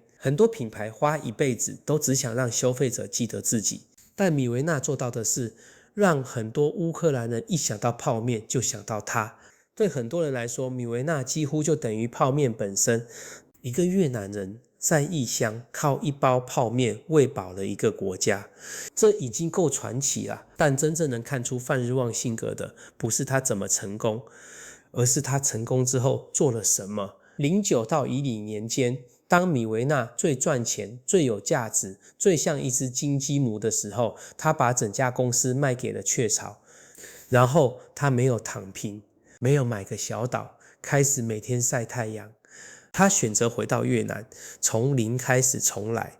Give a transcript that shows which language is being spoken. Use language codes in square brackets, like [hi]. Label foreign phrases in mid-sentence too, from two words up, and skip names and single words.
[zh] 很多品牌花一輩子都只想讓消費者記得自己，但米維納做到的是，讓很多烏克蘭人一想到泡麵就想到他。對很多人來說，米維納幾乎就等於泡麵本身。一個越南人在異鄉靠一包泡麵餵飽了一個國家，這已經夠傳奇了。但真正能看出范日旺性格的，不是他怎麼成功，而是他成功之後做了什麼。09 到10年間，當米維納最賺錢、最有價值、最像一隻金雞母的時候，他把整家公司賣給了雀巢。然後他沒有躺平，沒有買個小島，開始每天曬太陽。他選擇回到越南，從零開始重來。